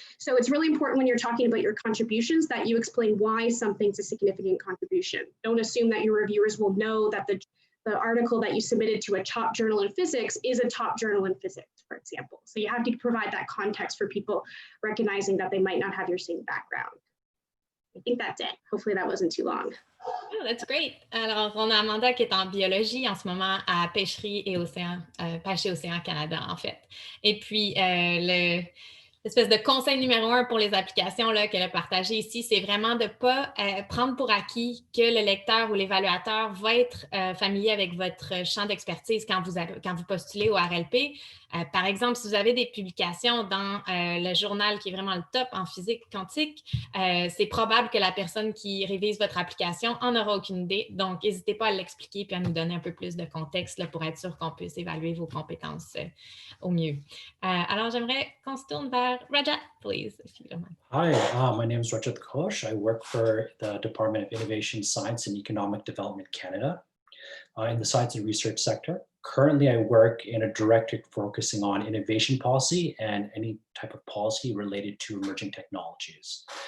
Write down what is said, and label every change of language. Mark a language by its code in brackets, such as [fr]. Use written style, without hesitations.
[en] So it's really important when you're talking about your contributions that you explain why something's a significant contribution. Don't assume that your reviewers will know that the article that you submitted to a top journal in physics is a top journal in physics, for example. So you have to provide that context for people recognizing that they might not have your same background. I think that's it. Hopefully that wasn't too long. Oh, that's great. [fr] Alors, on a Amanda qui est en biologie en ce moment à Pêche et Océan Canada, en fait. Et puis, l'espèce de conseil numéro 1 pour les applications qu'elle a partagé ici, c'est vraiment de ne pas prendre pour acquis que le lecteur ou l'évaluateur va être familier avec votre champ d'expertise quand vous postulez au RLP. Par exemple, si vous avez des publications dans le journal qui est vraiment le top en physique quantique, c'est probable que la personne qui révise votre application en aura aucune idée. Donc, n'hésitez pas à l'expliquer puis à nous donner un peu plus de contexte là, pour être sûr qu'on puisse évaluer vos compétences au mieux. Alors, j'aimerais qu'on se tourne vers Rajat, please, if you don't mind. [en] Hi, my name is Rajat Ghosh. I work for the Department of Innovation, Science and Economic Development Canada in the science and research sector. Currently, I work in a directorate focusing on innovation policy and any type of policy related to emerging technologies.